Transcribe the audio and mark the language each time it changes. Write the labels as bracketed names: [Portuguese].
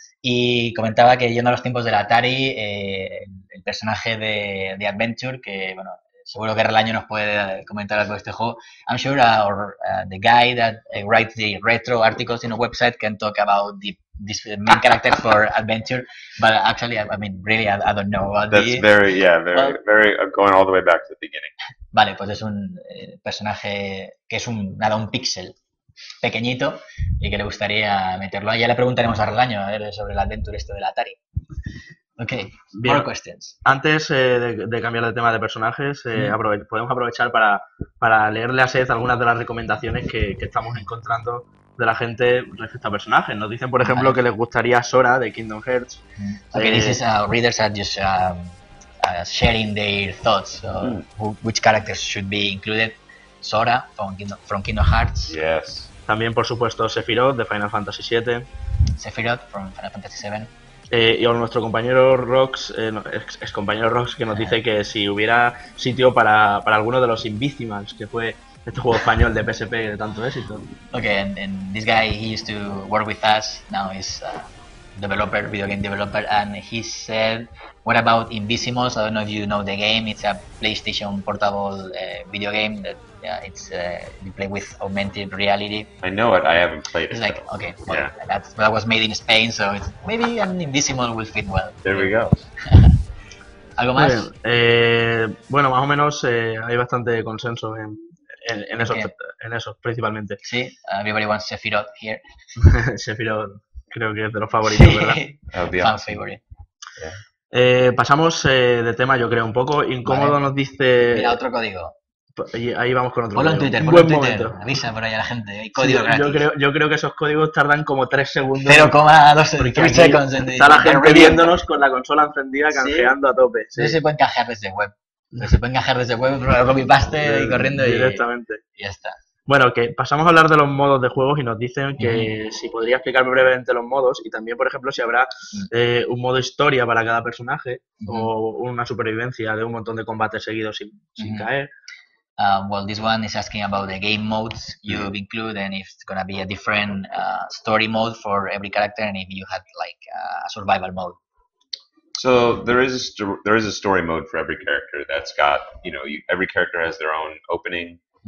[Spanish] Y comentaba que yendo a los tiempos del Atari, el personaje de Adventure, que bueno, seguro que Relaño nos puede comentar algo de este juego. [English] I'm sure the guy that writes the retro articles in a website can talk about this main character for Adventure, but actually, I mean, really, I don't know. That's very going all the way back to the beginning. [Spanish] Vale, pues es un personaje que es un píxel pequeñito y que le gustaría meterlo. Ya le preguntaremos a Relaño a ver sobre el Adventure del Atari. [English] Ok, [Spanish] bien. [English] More questions. [Spanish] Antes de cambiar de tema de personajes, podemos aprovechar para leerle a Seth algunas de las recomendaciones que estamos encontrando de la gente respecto a personajes. Nos dicen, por ejemplo, que les gustaría Sora de Kingdom Hearts. [English] Okay, this is readers are just sharing their thoughts. Which characters should be included? Sora from Kingdom Hearts. Yes. [Spanish] También, por supuesto, Sephiroth de Final Fantasy VII. [English] Sephiroth from Final Fantasy VII. [Spanish] Y a nuestro compañero Rox, ex compañero Rox, que nos dice que si hubiera sitio para alguno de los Invisimals, que fue este juego español de PSP de tanto éxito. [English] Okay, and this guy, he used to work with us, now he's video game developer, and he said, what about Invisimals? I don't know if you know the game. It's a PlayStation portable video game that you play with augmented reality. I know it. I haven't played it. It's like, okay, well, that was made in Spain, so maybe an Invisimal will fit well. There we go. [Spanish] ¿Algo más? Bueno, más o menos hay bastante consenso en esos principalmente. [English] Sí, everybody wants Sephiroth here. [Spanish] Sephiroth creo que es de los favoritos, ¿verdad? [English] Fan favorite. Yeah. [Spanish] Pasamos de tema, yo creo, un poco. Incómodo nos dice... Mira, otro código. Y ahí vamos con otro código. Ponlo en Twitter. Avisa por ahí a la gente. Hay código gratis. Yo creo que esos códigos tardan como 3 segundos. 0,2 segundos. Está la gente viéndonos con la consola encendida, canjeando a tope. Sí, se pueden canjear desde web. Se pueden canjear desde web, copy paste y corriendo directamente. Y ya está. Bueno, que pasamos a hablar de los modos de juegos y nos dicen que si podría explicar brevemente los modos y también, por ejemplo, si habrá un modo historia para cada personaje o una supervivencia de un montón de combates seguidos sin caer. [English] Well, this one is asking about the game modes you've included and if it's going to be a different story mode for every character and if you had like a survival mode. So there is a story mode for every character that's got, every character has their own opening.